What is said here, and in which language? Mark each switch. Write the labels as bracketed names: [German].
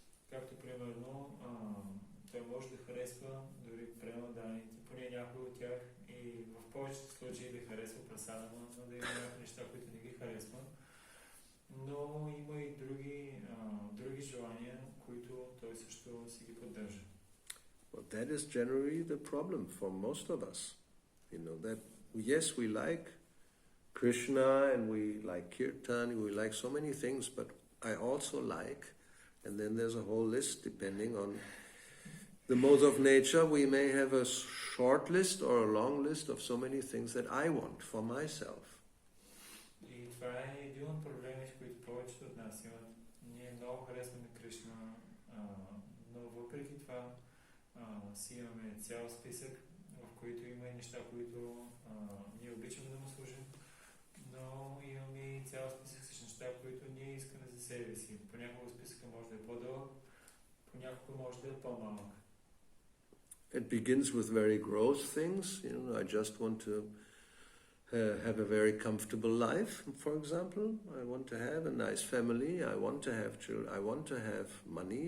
[Bulgarian] Както примерно той може да харесва дори преоданите, поне някои от тях, и в повечето случаи да харесва прасадама, но да има някои неща, които не ги харесва. Но има и други желания, които той също си ги поддържа. [English] Well, that is generally the problem for most of us. That yes, we like Krishna and we like Kirtan, we like so many things, but I also like, and then there's a whole list depending on the modes of nature. We may have a short list or a long list of so many things that I want for myself. [Bulgarian] И това е един от проблемите, които повечето от нас имат. Ние много харесваме Кришна, но въпреки това си имаме цял списък, в които има и неща, които ние обичаме да му служим, но имаме и цял списък с неща, които ние искаме за себе си. Понякога списъка може да е по-дълъг, понякога може да е по-малък. [English] It begins with very gross things. I just want to have a very comfortable life, for example. I want to have a nice family. I want to have children. I want to have money.